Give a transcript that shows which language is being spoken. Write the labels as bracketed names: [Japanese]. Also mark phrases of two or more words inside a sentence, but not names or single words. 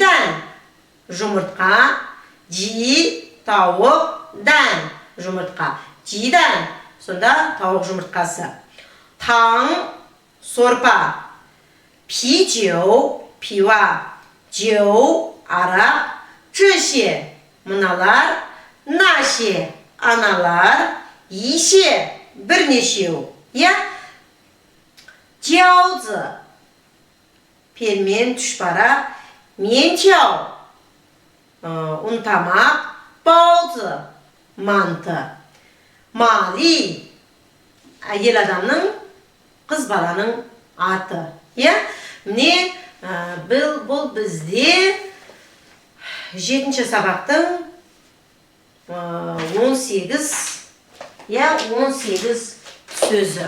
[Kazakh] Жидан, жұмыртқа, жи, тауық, дән, жұмыртқа. Жидан, сонда тауық жұмыртқасы. Таң, сорпа. Пичеу, пива. Жеу, арақ. 这些, мыналар. [Chinese] 那些, аналар. 一些, [Kazakh] бірнешеу. Я? [Chinese] 饺子, [Kazakh] пермен, түшпара. 面条, ұнтамақ. [Chinese] 包子, [Kazakh] манты. Мали, әйел адамның, қыз баланың аты. Я? Міне, бұл бізде 7-ші сабақтың 18 сөзі.